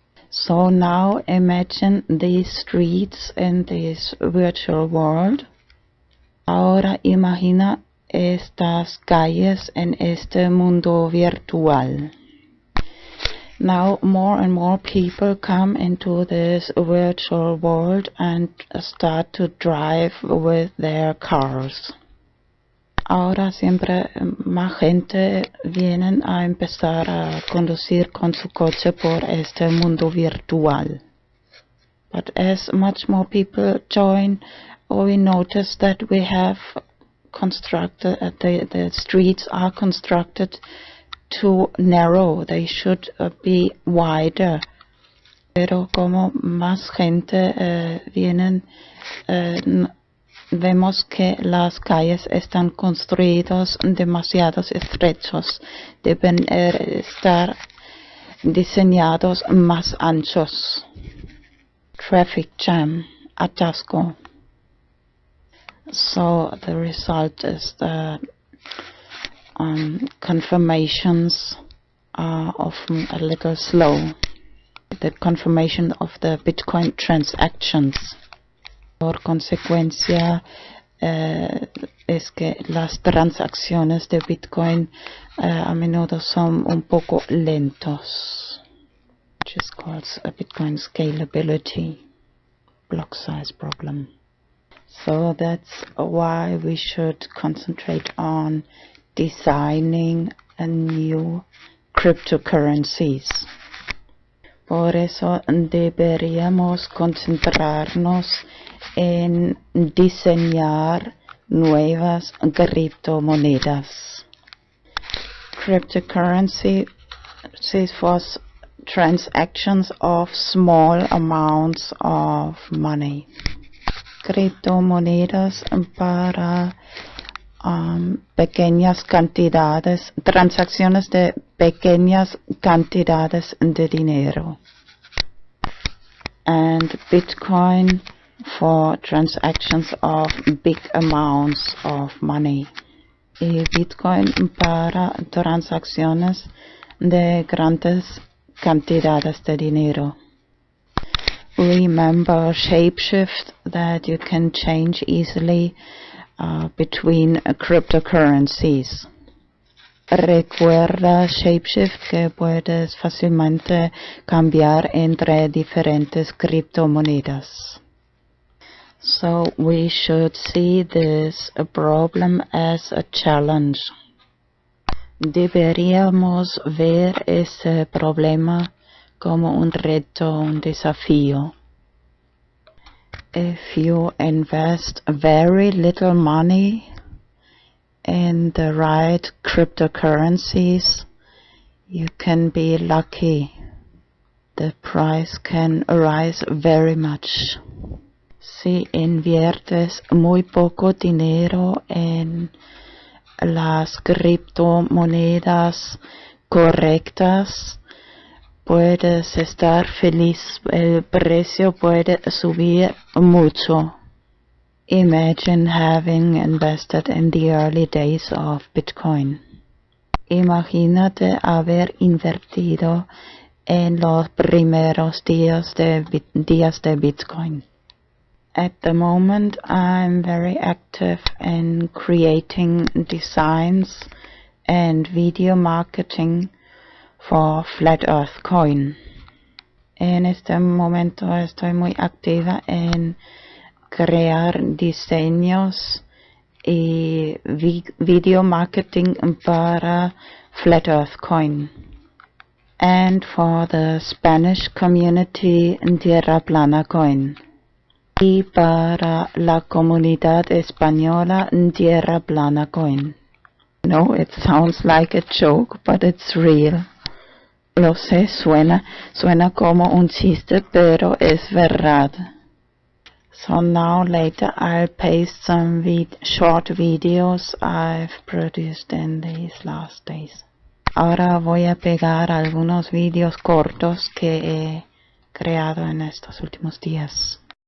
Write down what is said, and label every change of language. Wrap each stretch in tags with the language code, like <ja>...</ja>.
<en>So now imagine these streets in this virtual world.</en> <es>Ahora imagina estas calles en este mundo virtual.</es> <en>Now more and more people come into this virtual world and start to drive with their cars.</en> <es>Ahora siempre más gente vienen a empezar a conducir con su coche por este mundo virtual.</es> <en>But as much more people join, we notice that we have constructed, the streets are constructed too narrow. They should be wider.</en> <es>Pero como más gente vienen, vemos que las calles están construidas demasiado estrechos. Deben estar diseñados más anchos.</es> <en>Traffic jam, atasco. So the result is that confirmations are often a little slow. The confirmation of the Bitcoin transactions.</en> <es>Por consecuencia, es que las transacciones de Bitcoin a menudo son un poco lentos.</es> <en>Which is called a Bitcoin scalability, block size problem. So that's why we should concentrate on designing a new cryptocurrencies.</en> <es>Por eso deberíamos concentrarnos en diseñar nuevas criptomonedas.</es> <en>Cryptocurrency was transactions of small amounts of money.</en> <es>Criptomonedas para pequeñas cantidades, transacciones de pequeñas cantidades de dinero.</es> <en>And Bitcoin for transactions of big amounts of money.</en> <es>Y Bitcoin para transacciones de grandes cantidades de dinero.</es> <en>Remember Shapeshift, that you can change easily between cryptocurrencies.</en> <es>Recuerda Shapeshift que puedes fácilmente cambiar entre diferentes criptomonedas.</es> <en>So we should see this problem as a challenge.</en> <es>Deberíamos ver ese problema como un reto, un desafío.</es> <en>If you invest very little money in the right cryptocurrencies, you can be lucky. The price can rise very much.</en> <es>Si inviertes muy poco dinero en las criptomonedas correctas, puedes estar feliz. El precio puede subir mucho.</es> <en>Imagine having invested in the early days of Bitcoin.</en> <es>Imagínate haber invertido en los primeros días de Bitcoin.</es> <en>At the moment, I'm very active in creating designs and video marketing for Flat Earth Coin.</en> <es>En este momento estoy muy activa en crear diseños y video marketing para Flat Earth Coin.</es> <en>And for the Spanish community, Tierra Plana Coin.</en> <es>Y para la comunidad española, Tierra Plana Coin.</es> <en>No, it sounds like a joke, but it's real.</en> <es>Lo sé, suena como un chiste, pero es verdad.</es> <en>So now later I'll paste some short videos I've produced in these last days.</en> <es>Ahora voy a pegar algunos vídeos cortos que he creado en estos últimos días.</es>